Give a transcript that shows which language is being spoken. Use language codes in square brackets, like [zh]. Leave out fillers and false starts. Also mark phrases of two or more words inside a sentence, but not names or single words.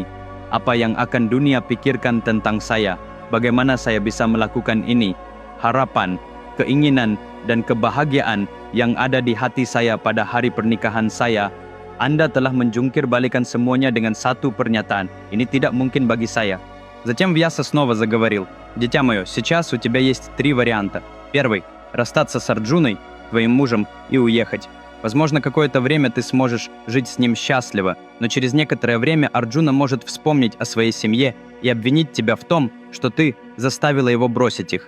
[id] Apa yang akan dunia pikirkan tentang saya? Bagaimana saya bisa melakukan ini? Harapan, keinginan, dan kebahagiaan yang ada di hati saya pada hari pernikahan saya, Anda telah menjungkir balikan semuanya dengan satu pernyataan. Ini tidak mungkin bagi saya." [ru] Затем Вьяса снова заговорил. «Дитя мое, сейчас у тебя есть 3 варианта. Первый – расстаться с Арджуной, твоим мужем, и уехать. Возможно, какое-то время ты сможешь жить с ним счастливо, но через некоторое время Арджуна может вспомнить о своей семье и обвинить тебя в том, что ты заставила его бросить их.